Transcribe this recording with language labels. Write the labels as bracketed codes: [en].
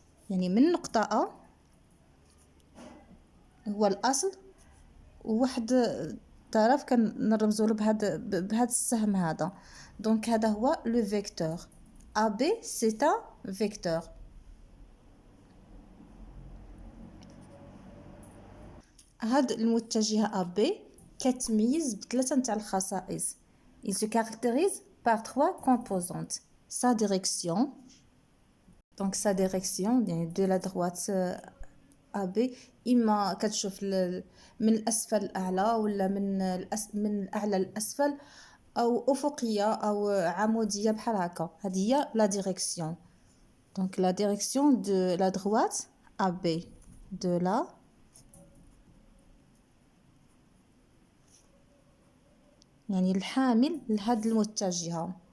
[ar] من نقطة A هو الأصل، وواحد الطرف كنرمزوا له بهذا السهم هذا. دونك هذا هو لو فيكتور. AB [fr] c'est un vecteur. [ar] هاد المتجهة AB كتميز بثلاثة نتاع الخصائص. [fr] Il se caractérise par trois composantes. Sa direction, donc sa direction de la droite AB [ar] إما كتشوف من الأسفل الأعلى ولا من الأعلى للأسفل، أو أفقية أو عمودية بحال هكا. هذه هي la direction. [fr] Donc la direction de la droite AB de la [ar] الحامل لهاد المتجهة.